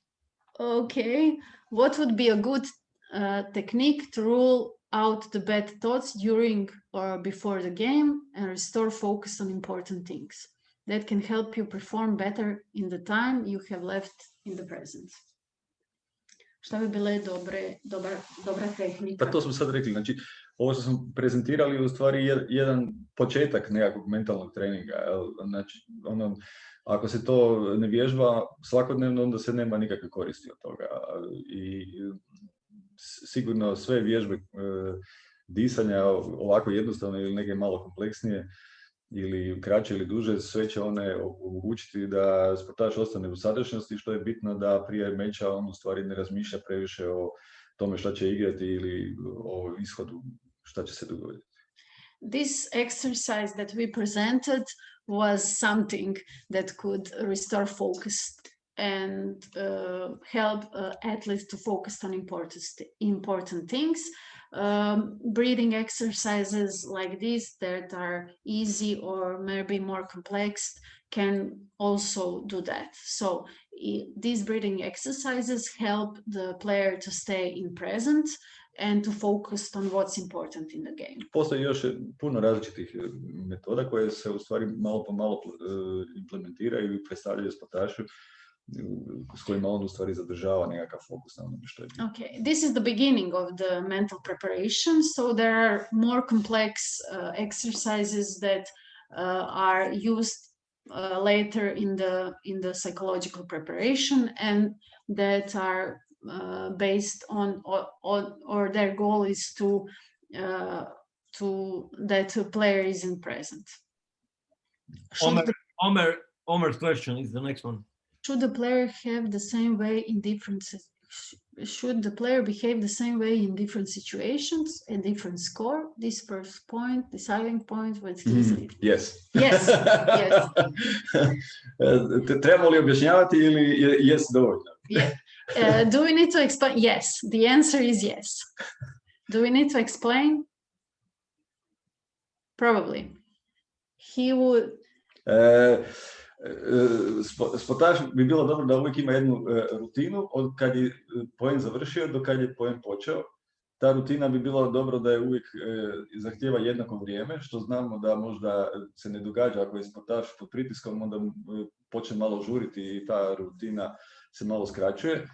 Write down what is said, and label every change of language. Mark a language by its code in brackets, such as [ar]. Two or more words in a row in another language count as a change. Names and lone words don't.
[en] Okay, what would be a good technique to rule out the bad thoughts during or before the game and restore focus on important things that can help you perform better in the time you have left in the present? [hr] Šta bi bile dobra tehnika? Pa to smo sad rekli, znači ovo što smo prezentirali je u stvari jedan početak nekakvog mentalnog treninga. Znači, ako se to ne vježba svakodnevno, onda se nema nikakve koristi od toga. I sigurno sve vježbe disanja, ovako jednostavno ili neke malo kompleksnije, ili kraće ili duže, sve će one omogućiti da sportaš ostane u sadašnjosti, što je bitno da prije meča on u stvari ne razmišlja previše o tome šta će igrati ili o ishodu šta će se dogoditi. [en] This exercise that we presented was something that could restore focus and help athletes to focus on important things. Breathing exercises like this that are easy or maybe more complex can also do that. So these breathing exercises help the player to stay in present and to focus on what's important in the game. [hr] Postoji još puno različitih metoda koje se u stvari malo po malo implementiraju i predstavljaju sportašu, s kojima on u stvari zadržava nekakav fokus na onome što je. [en] Okay, this is the beginning of the mental preparation, so there are more complex exercises that are used later in the psychological preparation, and that are based on or their goal is to that the player isn't present. Omer's question is the next one. Should the player have the same way in different? Should the player behave the same way in different situations and different score? This first point, deciding point, what's easy. Yes. Yes. Yes. [hr] Trebamo li objašnjavati ili yes dovoljno? [en] Yeah. Do we need to explain? Yes. The answer is yes. Do we need to explain? Probably. He would. [hr] Sportaš bi bilo dobro da uvijek ima jednu rutinu od kad je poen završio do kad je poen počeo. Ta rutina bi bilo dobro da je uvijek zahtijeva jednako vrijeme, što znamo da možda se ne događa ako je sportaš pod pritiskom, onda počne malo žuriti i ta rutina se malo skraćuje.